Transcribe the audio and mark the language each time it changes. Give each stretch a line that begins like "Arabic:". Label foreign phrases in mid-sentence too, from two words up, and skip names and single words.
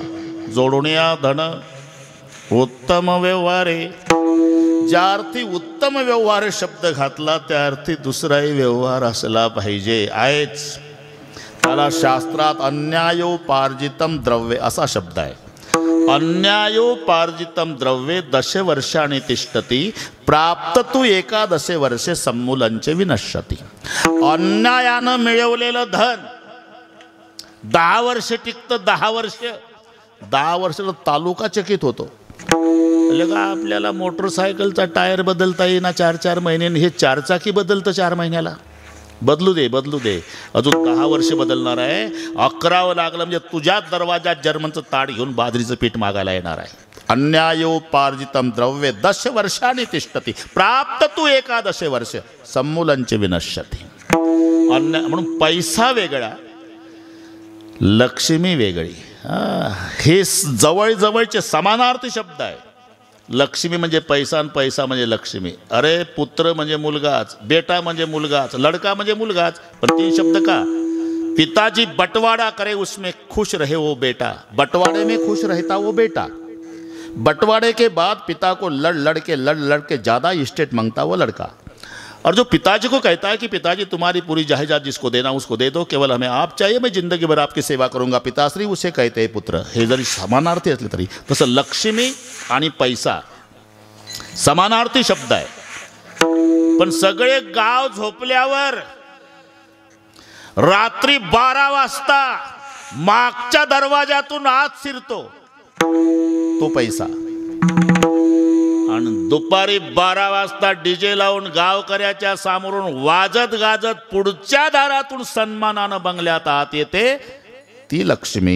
Marathi: जोडण्या धन उत्तम व्यवहारे. ज्या अर्थी उत्तम व्यवहार शब्द घातला त्या अर्थी दुसराही व्यवहार असला पाहिजे. आहेच. त्याला शास्त्रात
Sanskrit: अन्यायोपार्जितम द्रव्य
Marathi: असा शब्द आहे.
Sanskrit: अन्यायोपार्जितम द्रव्ये 10 वर्षाणि तिष्ठति प्राप्त तू 11 वर्षे सम्मूलंचे विनश्यति.
Marathi: अन्यायानं मिळवलेलं धन 10 वर्ष टिकतं. 10 वर्ष तालुका चकित होतो. लगा आपल्याला मोटरसायकलचा टायर बदलता येईना 4-4 महिन्यांनी, हे 4 चाकी बदलतं 4 महिन्याला. बदलू दे अजून 10 वर्ष बदलणार आहे. 11वं लागलं म्हणजे तुझ्याच दरवाजात जर्मनचं ताट घेऊन बाजरीचं पीठ मागायला येणार आहे.
Sanskrit: अन्यायोपार्जितम द्रव्ये 10 वर्षाणि तिष्ठति प्राप्त तू 11 वर्ष सम्मूलंचे विनश्यति.
Marathi: म्हणून पैसा वेगळा, लक्ष्मी वेगळी. हे जवळचे समानार्थी शब्द आहे. लक्ष्मी म्हणजे पैसा आणि पैसा म्हणजे लक्ष्मी. अरे पुत्र म्हणजे मुलगाच, बेटा म्हणजे मुलगाच, लड़का म्हणजे मुलगाच. पण 3 शब्द का?
Hindi: पिताजी बंटवारा करे उसमें खुश रहे वो बेटा, बंटवारे में खुश रहता वो बेटा. बंटवारे के बाद पिता को लड़ के ज़्यादा इस्टेट मांगता वो लड़का. और जो पिताजी को कहता है कि पिताजी तुम्हारी पूरी जायदाद जिसको देना उसको दे दो, केवल हमें आप चाहिए, मैं जिंदगी भर आपकी सेवा करूंगा पिताश्री, उसे कहते हैं पुत्र.
Marathi: हे जरी समानार्थी असले तरी तसं लक्ष्मी आणि पैसा समानार्थी शब्द आहे. पण सगळे गाव झोपल्यावर रात्री 12 वाजता मागच्या दरवाजातून आत शिरतो तो पैसा, आणि दुपारी 12 वाजता डीजे लावून गावकऱ्याच्या समोरून वाजत गाजत पुढच्या दारातून सन्मानानं बंगल्यात आत येते ती लक्ष्मी.